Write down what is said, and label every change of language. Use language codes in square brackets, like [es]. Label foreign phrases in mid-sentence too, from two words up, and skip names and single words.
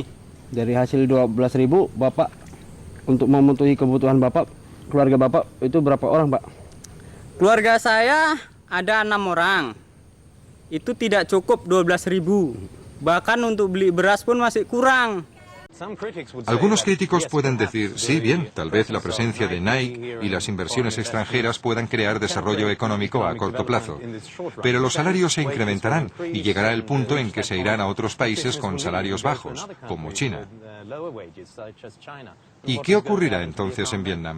[id] Dari hasil 12.000, Bapak untuk memenuhi kebutuhan Bapak, keluarga Bapak itu berapa orang, Pak? Keluarga saya ada 6 orang. Itu tidak cukup 12.000. Bahkan untuk beli beras pun masih kurang. [es] Algunos críticos pueden decir, sí, bien, tal vez la presencia de Nike y las inversiones extranjeras puedan crear desarrollo económico a corto plazo. Pero los salarios se incrementarán y llegará el punto en que se irán a otros países con salarios bajos, como China. ¿Y qué ocurrirá entonces en Vietnam?